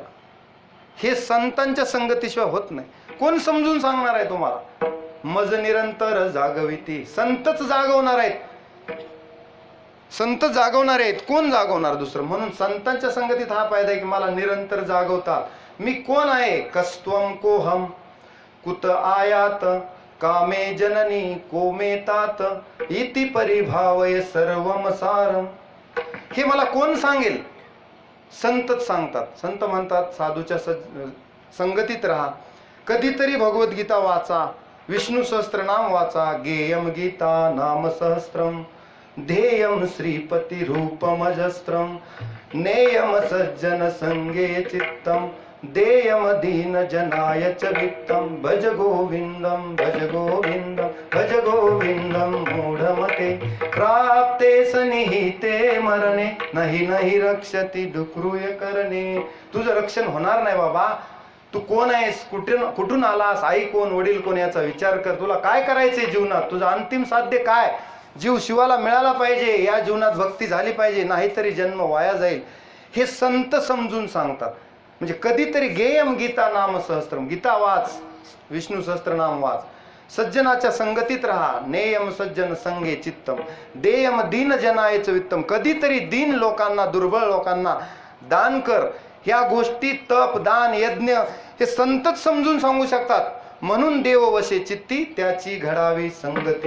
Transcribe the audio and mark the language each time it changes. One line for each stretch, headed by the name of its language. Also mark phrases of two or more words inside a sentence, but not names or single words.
Marathi: हे संतांच्या संगतीशिवाय होत नाही. कोण समजून सांगणार आहे तुम्हाला? मज निरंतर जागविती. संतच जागवणार आहेत. संत जागवणार आहेत, कोण जागवणार दुसरं? म्हणून संतांच्या संगतीत हा फायदा आहे की मला निरंतर जागवतात. मी कोण आहे?
Sanskrit: कस्त्वम कोहम कुत आयात कामे जननी कोमेतात इति परिभावय सर्वम सारम.
Marathi: हे मला कोण सांगेल? संतच सांगतात. संत म्हणतात साधूच्या संगतीत राहा, कधीतरी भगवद्गीता वाचा, विष्णू सहस्त्रनाम वाचा,
Sanskrit: गेयम गीता नाम सहस्त्रम, ध्येयम श्रीपती रूपमजस्त्रम, नेयम सज्जन संगे चित्तम, देयम दीन जनाय च वित्तम, भज गोविंदम भज गोविंदम भज गोविंदम मूढमते, प्राप्ते सनिहिते मरणे, नाही नाही रक्षती डुक्रूय करणे.
Marathi: तुझं रक्षण होणार नाही बाबा. तू कोण आहेस, कुठून आलास, आई कोण, वडील कोण याचा विचार कर. तुला काय करायचंय जीवनात, तुझं अंतिम साध्य काय, जीव शिवाला मिळाला पाहिजे, या जीवनात भक्ती झाली पाहिजे, नाहीतरी जन्म वाया जाईल, हे संत समजून सांगतात. म्हणजे कधीतरी
Sanskrit: गेयम गीता नाम सहस्त्रम,
Marathi: गीता वाच, विष्णू सहस्त्रनाम वाच, सज्जनाच्या संगतीत राहा,
Sanskrit: नेयम सज्जन संगे चित्तम, देयम दीन जनायच वित्तम,
Marathi: कधीतरी दीन लोकांना, दुर्बळ लोकांना दान कर. ह्या गोष्टी तप, दान, यज्ञ हे संतच समजून सांगू शकतात. म्हणून देव वशे चित्ती, त्याची घडावी संगती.